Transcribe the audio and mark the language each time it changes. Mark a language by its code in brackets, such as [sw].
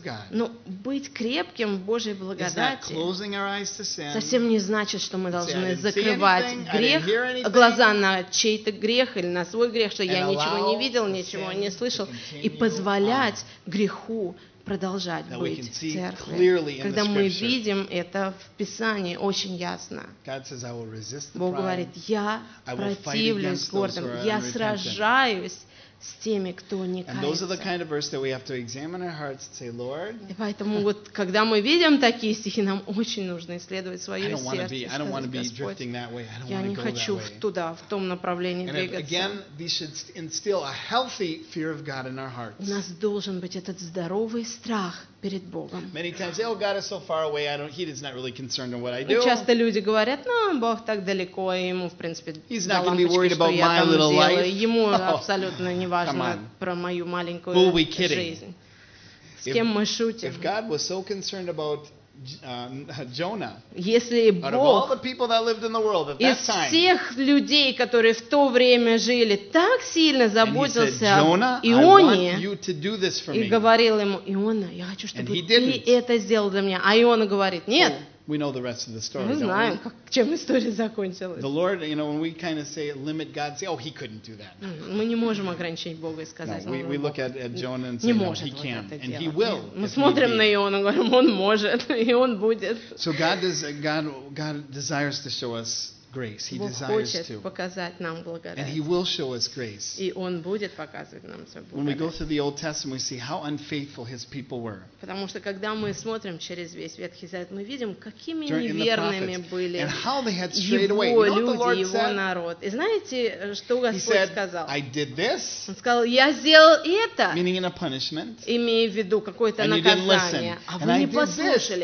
[ru] Но быть крепким в Божьей благодати совсем не значит, что мы должны закрывать грех, глаза на чей-то грех или на свой грех, что я ничего не видел, ничего не слышал, и позволять греху продолжать быть в церкви. Когда мы видим это в Писании, очень ясно. Бог говорит, я противлюсь гордым, я сражаюсь с теми, кто не кается. [en] And those are the kind of verses that we have to examine our hearts and say, Lord. [ru] И поэтому вот, когда мы видим такие стихи, нам очень нужно исследовать свое сердце. [en] I don't want to be drifting that way. [ru] Я не хочу туда, в том направлении двигаться. [en] And again, we should instill a healthy fear of God in our hearts. [ru] У нас должен быть этот здоровый страх перед Богом. [en] Many times, oh, God is so far away. He is not really concerned in what I do. [ru] Часто люди говорят, ну, Бог так далеко, ему в принципе. [en] He's not going to be worried about my little life. [ru] Ему абсолютно не важно про мою маленькую жизнь. [en] Who are we kidding? [ru] С кем мы шутим? [en] If God was so concerned about Jonah, [ru] если Бог из всех людей, которые в то время жили, так сильно заботился о Ионе и говорил ему, Иона, я хочу, чтобы ты это сделал для меня. А Иона говорит, нет. [en] We know the rest of the story. [ru] Мы знаем, чем история закончилась. [en] The Lord, you know, when we kind of say limit God, say, oh, he couldn't do that. [ru] Мы не можем ограничить Бога и сказать, [en] no, we look at Jonah and say, no, he can, and he will. [ru] Мы смотрим на Иона и говорим, он может, и он будет. [en] So God desires to show us grace. He desires to. [ru] Бог хочет показать нам благодать. [en] And he will show us grace. [ru] И он будет показывать нам свою благодать. [en] When we go through the Old Testament, we see how unfaithful his people were. [ru] Потому что когда мы смотрим через весь Ветхий Завет, мы видим, какими неверными были его люди, его народ. И знаете, что Господь сказал? Он сказал, я сделал это, имея в виду какое-то наказание, а вы не послушали.